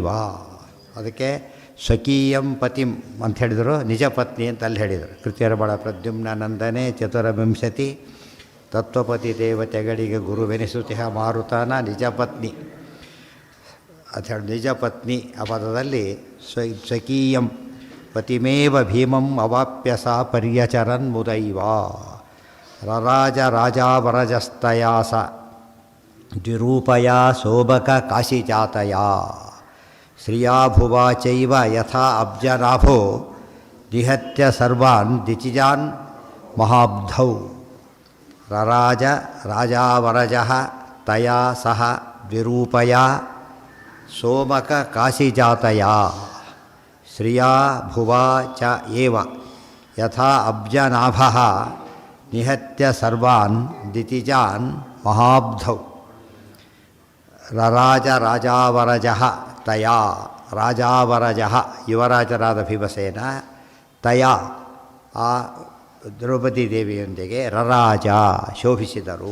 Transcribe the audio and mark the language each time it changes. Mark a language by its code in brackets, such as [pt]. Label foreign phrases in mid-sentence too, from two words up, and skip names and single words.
[kn] ಅದಕ್ಕೆ [sa] ಸ್ವಕೀಯಂ ಪತಿಂ [kn] ಅಂತ ಹೇಳಿದರು, ನಿಜ ಪತ್ನಿ ಅಂತ ಅಲ್ಲಿ ಹೇಳಿದರು. ಕೃತ್ಯರ್ಬಳ ಪ್ರದ್ಯುಮ್ನ ನಂದನೆ ಚತುರವಿಂಶತಿ ತತ್ವಪತಿ ದೇವತೆಗಳಿಗೆ ಗುರುವೆನಿಸುತ್ತಿಹ ಮಾರುತನ ನಿಜ ಪತ್ನಿ ಅಂತ ಹೇಳಿ ನಿಜ ಪತ್ನಿ ಆ ಪದದಲ್ಲಿ [sa] ಸ್ವಕೀಯಂ ಪತಿಮೇವ ಭೀಮಂ ಅವಾಪ್ಯ ಸಾ ಪರ್ಯಚರನ್ಮುದೈವ. ರರಾಜ ರಾಜಾವರಜಸ್ತಯಾ ಸ ದ್ವಿರೂಪಯ ಸೋಬಕ ಕಾಶಿಜಾತಯ ಶ್ರಿಯಾ ಭುವಾ ಚೈವ ಯಥಾ ಅಬ್ಜನಾಭೋ ನಿಹತ್ಯ ಸರ್ವಾನ್ ದಿಚಿಜಾನ್ ಮಹಾಬ್ಧೌ. ರರಾಜ ರಾಜಾವರಜಃ ತಯಾ ಸಹ ದ್ವಿರೂಪಯ ಸೋಮಕ ಕಾಶಿಜಾತಯ ಶ್ರಿಯಾ ಭುವಾ ಚ ಏವ ಯಥಾ ಅಬ್ಜನಾಭಃ ನಿಹತ್ಯ ಸರ್ವಾನ್ ದಿತಿಜಾನ್ ಮಹಾಬ್ಧೌ. ರರಾಜ ರಾಜಾವರಜಃ ತಯಾ ರಾಜಾವರಜಃ [kn] ಯುವರಾಜರಾದ ಭೀಮಸೇನ ತಯಾ ಆ ದ್ರೌಪದಿ ದೇವಿಯೊಂದಿಗೆ ರರಾಜ ಶೋಭಿಸಿದರು.